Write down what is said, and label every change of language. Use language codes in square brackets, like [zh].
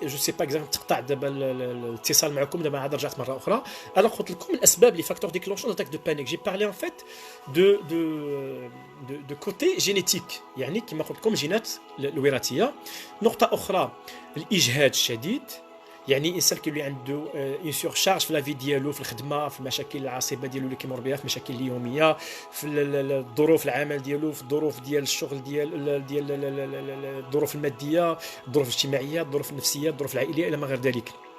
[fr] Je ne sais pas exactement [ar] تقطع دابا الاتصال معكم دابا عاد رجعت مره اخرى. [fr] Alors [ar] قلت لكم الاسباب [fr] les facteurs déclenchants d'attaque de panique. J'ai parlé en fait de côté génétique, [ar] يعني كما قلت لكم جينات الوراثيه. نقطه اخرى الاجهاد الشديد، يعني الانسان كيولي عنده [fr] اون سورشارج [ar] في لافي ديالو، في الخدمه، في المشاكل العصيبه ديالو اللي كيمر بها، في المشاكل اليوميه، في الظروف العمل ديالو، في الظروف ديال الشغل، ديال الظروف الماديه، الظروف الاجتماعيه، الظروف النفسيه، الظروف العائليه الى ما غير ذلك.